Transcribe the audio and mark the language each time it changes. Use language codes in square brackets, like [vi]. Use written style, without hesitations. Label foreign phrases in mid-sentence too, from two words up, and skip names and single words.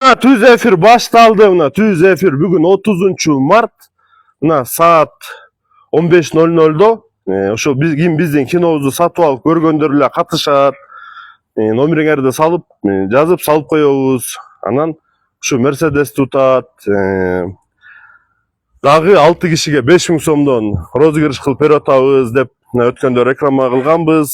[ky] Түз эфир башталды. Түз эфир бүгүн 30 Март. Саат 15:00дө ошо биздин кинобузду сатып алып көргөндөр эле катышат. Номериңерди салып, жазып салып коебуз. Анан ушу Мерседес тутат. Дагы 6 кишиге 5000 сомдон розыгрыш кылып берип атабыз деп өткөндө реклама кылганбыз.